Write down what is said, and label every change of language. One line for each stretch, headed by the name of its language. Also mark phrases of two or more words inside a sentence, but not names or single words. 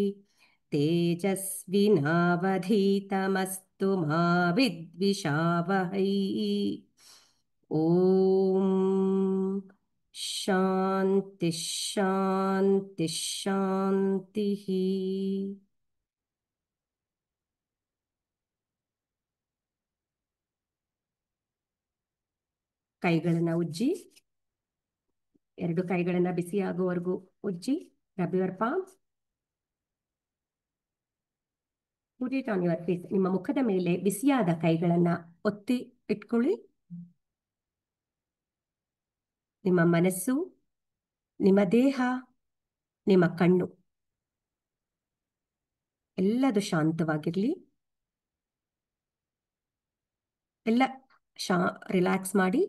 Sanskrit: तेजस्विनावधीतमस्तु मा विद्विषावहै। ॐ शान्ति शान्ति शान्तिः।
Kannada: ಕೈಗಳನ್ನು ಉಜ್ಜಿ, 2 ಕೈಗಳನ್ನು ಬಿಸಿಯಾಗುವವರೆಗೂ ಉಜ್ಜಿ.
English: Rub your palms, put it on your face.
Kannada: ನಿಮ್ಮ ಮುಖದ ಮೇಲೆ ಬಿಸಿಯಾದ ಕೈಗಳನ್ನು ಒತ್ತಿ ಇಟ್ಕೊಳ್ಳಿ. ನಿಮ್ಮ ಮನಸ್ಸು, ನಿಮ್ಮ ದೇಹ, ನಿಮ್ಮ ಕಣ್ಣು ಎಲ್ಲದು ಶಾಂತವಾಗಿರಲಿ. ಎಲ್ಲ ರಿಲ್ಯಾಕ್ಸ್ ಮಾಡಿ.